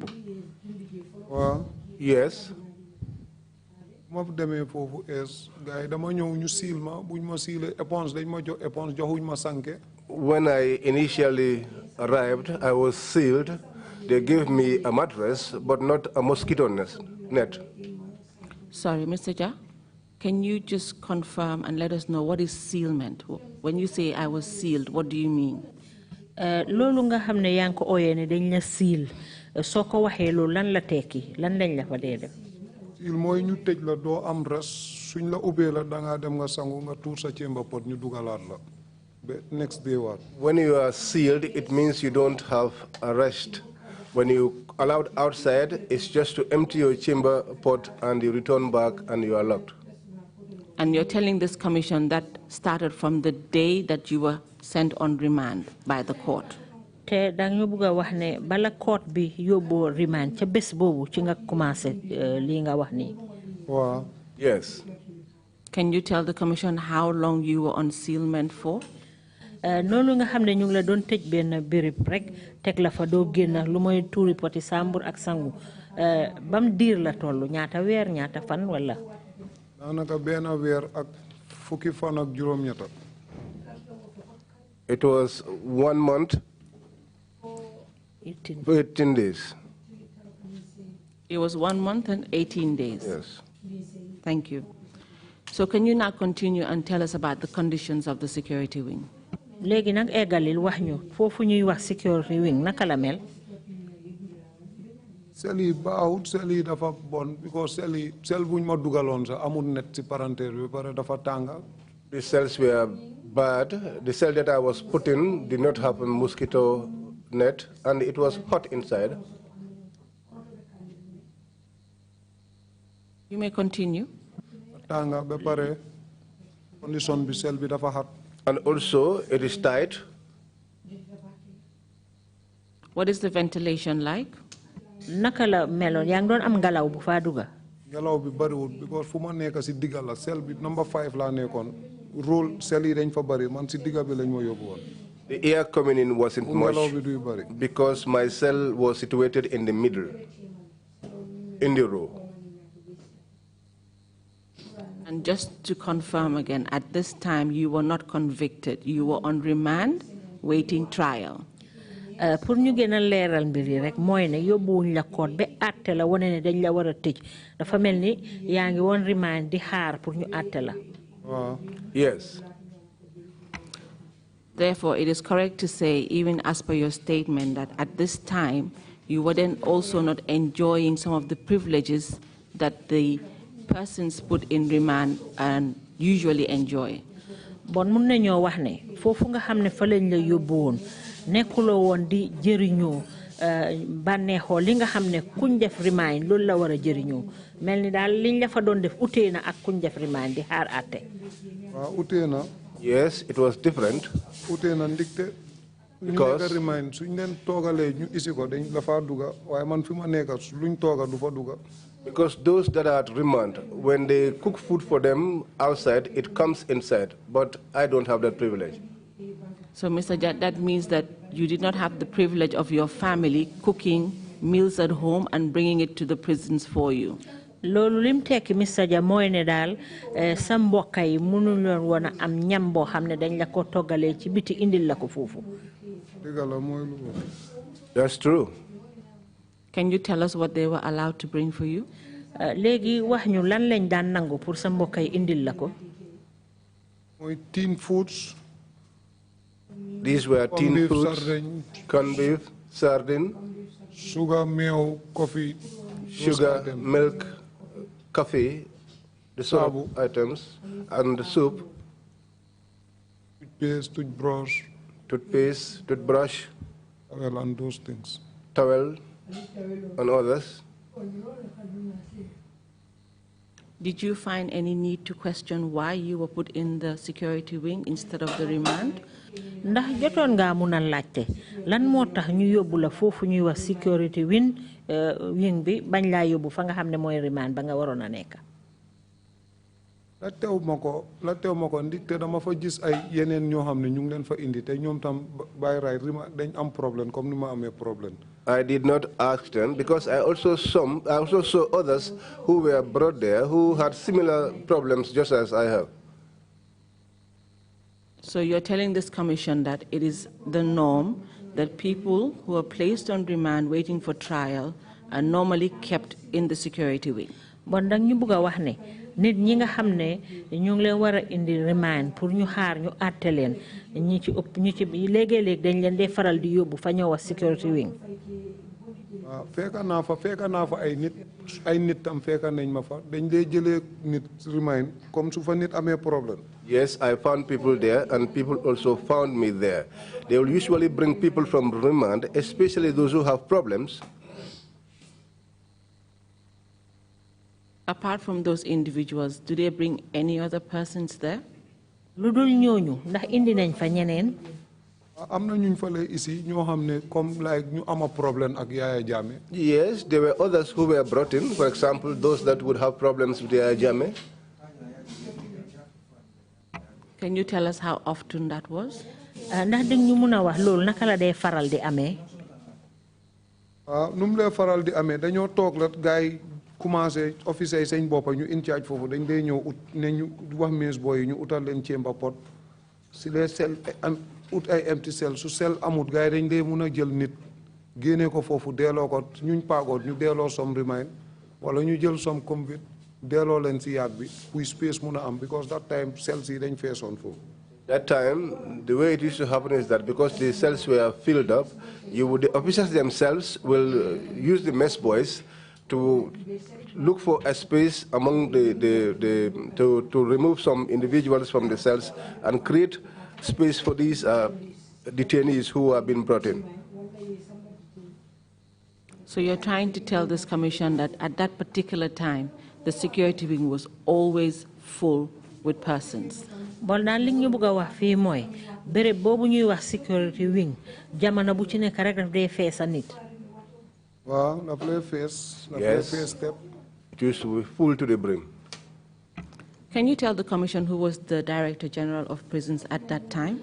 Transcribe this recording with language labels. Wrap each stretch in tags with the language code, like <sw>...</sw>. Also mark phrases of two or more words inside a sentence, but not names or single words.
<wo>Waaw.</wo> <en>Yes.</en> <wo>ma demee foofu gars yi dama ñëw ñu siil ma buñ ma siilee éponge dañ ma jox éponge joxuñ ma sànke.</wo> <en>When I initially arrived, I was sealed. They gave me a mattress, but not a mosquito net. Sorry, Mr. Jah, can you just confirm and let us know what is sealment? When you say I was sealed, what do you mean?</en> <wo>Loolu nga xam ne yaa ngi ko ooyee ne dañ la siil soo ko waxee loolu lan la tekki lan lañ la fa dee def. Siil mooy ñu tëj la doo am res suñ la ubbee la dangaa dem nga sangu nga tuur sa</wo> <en>chamber pot</en> <wo>ñu dugalaat la ba</wo> <en>next day</en> <wo>waat.</wo> <en>When you are sealed, it means you don't have a rest. When you allowed outside, it's just to empty your chamber pot and you return back and you are locked. And you're telling this commission that started from the day that you were sent on remand by the court?</en> <wo>Te dang ñu bëgg wax ne bala court bi yóbboo remand ca bés boobu ci nga commencé lii nga wax nii. Waaw.</wo> <en>Yes. Can you tell the commission how long you were on sealment for?</en> <wo>Noonu nga xam ne ñu ngi la doon tëj benn béréb rek teg la fa doo génn lu mooy tuuri poti sambur ak sangu bam diir la toll ñaata weer ñaata fan wala. daanaka benn weer ak fukki fan ak juróom-ñetta.</wo> <en>It was 1 month, 18 days. It was 1 month and 18 days. Yes. Thank you. So can you now continue and tell us about the conditions of the security wing?</en> <wo>Léegi nag eggalil wax ñu foofu ñuy wax</wo> <en>security wing</en> <wo>naka la mel. Seli baawut seli dafa bon because sel buñ ma dugaloon sax amul net ci parenteer bi pare dafa tànga.</wo> <en>The cells were bad. The cell that I was put in did not have a mosquito net, and it was hot inside. You may continue.</en> <wo>Tànga ba pare condition bi cell bi dafa hot.</wo> <en>And also, it is tight. What is the ventilation like?</en> <wo>Naka la meloon yaa ngi doon am ngelaw bu faa dugga. Ngelaw bi bariwul because fu ma nekk si digga la cell bi number 5 laa nekkoon rôle cell yi dañ fa bari man si digga bi lañ ma yóbbu woon.</wo> <en>The air coming in wasn't much</en> <wo>ngelaw bi duy bari.</wo> <en>because my cell was situated in the middle, in the row. And just to confirm again, at this time you were not convicted. You were on remand, waiting trial.</en> <wo>Pour ñu gën a leeral mbir yi rek mooy ne yóbbuwuñ la koot ba àtte la wane ne dañ la war a tëj dafa mel ni yaa ngi woon remand di xaar pour ñu àtte la.</wo> <en>Yes. Therefore, it is correct to say, even as per your statement, that at this time you were then also not enjoying some of the privileges that the persons put in remand and usually enjoy.</en> <wo>Bon mun nañoo wax ne foofu nga xam ne fa lañ la yóbbu woon nekkuloo woon di jëriñoo bànneexoo li nga xam ne kuñ def remand loolu la war a jëriñoo mel ni daal liñ la fa doon def utee na ak kuñ def remand di xaar àtte. waaw utee na.</wo> <en>Yes, it was different.</en> <wo>utee na ndigte ñu nekk remand suñ leen toogalee ñu isi ko dañ la faa duga waaye man fi ma nekk luñ tooga du fa duga.</wo> <en>Because those that are at remand, when they cook food for them outside, it comes inside. But I don't have that privilege. So, Mr. Jat, that means that you did not have the privilege of your family cooking meals at home and bringing it to the prisons for you.</en> <wo>Loolu lim tekki Mr. Ja mooy ne daal sa mbokk yi mënuñu woon a am ñam boo xam ne dañ la ko toggalee ci biti indil la ko foofu. dëgg la mooy lu.</wo> <en>That's true. Can you tell us what they were allowed to bring for you?</en> <wo>Léegi wax ñu lan lañ daan nangu pour sa mbokk yi indil la ko.</wo> <en>mooy tin foods. These were tin foods, corned beef, sardine, sugar, meew, coffee, sugar, milk, coffee, the sort of items, and the soup. Toothpaste, toothbrush, towel, and those things. Towel, and others. Did you find any need to question why you were put in the security wing instead of the remand?</en> <wo>Ndax jotoon nga mun a laajte lan moo tax ñu yóbbu la foofu ñuy wax</wo> <en>security wing</en> <wo>bi bañ laa yóbbu fa nga xam ne mooy remand ba nga waroon a nekk. la teew ma ko ndigte dama fa gis ay yeneen ñoo xam ne ñu ngi leen fa indi te ñoom tam bàyyi raay dañ am</wo> <fr>problème comme</fr> <wo>ni ma amee problème.</wo> <en>I did not ask them because I also saw others who were brought there who had similar problems just as I have. So you're telling this commission that it is the norm that people who are placed on remand waiting for trial are normally kept in the security wing.</en> <wo>Bon dang ñu bëgg a wax ne nit ñi nga xam ne ñu ngi leen war a indi remand pour ñu xaar ñu àtte leen ñi ci ëpp ñu ci léegi-léegi dañ leen dee faral di yóbbu fa ñëw wax</wo> <en>security wing.</en> <wo>waaw fekka naa fa ay nit tam fekka nañ ma fa dañ dee jëlee nit remand comme su fa nit amee problème.</wo> <en>Yes, I found people there, and people also found me there. They will usually bring people from remand, especially those who have problems. Apart from those individuals, do they bring any other persons there?</en> <wo>Lu dul ñooñu ndax indi nañ fa ñeneen. am na ñu fa lay ici ñoo xam ne comme like ñu ama problème ak Yaya Jammeh.</wo> <en>Yes, there were others who were brought in. For example, those that would have problems with Yaya Jammeh. Can you tell us how often that was?</en> <wo>Ndax dañ ñu mun a wax loolu naka la dee faral di amee. nu mu lay faral di amee dañoo toog la gars yi commencé officier yi seen boppa ñu</wo> <en>in charge</en> <wo>foofu dañ dee ñëw ut ne ñu wax mees booy yi ñu utal leen</wo> <en>chamber pot</en> <wo>si les sel ut ay</wo> <en>empty cell</en> <wo>su sel amut gars yi dañ dee mun a jël nit génne ko foofu delloo ko ñuñ paagoot ñu delloo som remind wala ñu jël som combit delloo leen si yaat bi puy space mun a am</wo> <en>because that time cells</en> <wo>yi dañ feesoon foofu.</wo> <en>That time, the way it used to happen is that because the cells were filled up, the officers themselves will use the mess boys to look for a space among to remove some individuals from the cells and create space for these detainees who have been brought in. So you're trying to tell this commission that at that particular time, the security wing was always full with persons.</en> <wo>Bol na li ñu bëgg wax fi moy béré bobu ñuy wax</wo> <en>security wing</en> <wo>jamono bu ci nek rek daf dé fess nit. Waaw, daf lay fess, daf lay fess step.</wo> <en>It used to be full to the brim. Can you tell the commission who was the Director General of Prisons at that time?</en>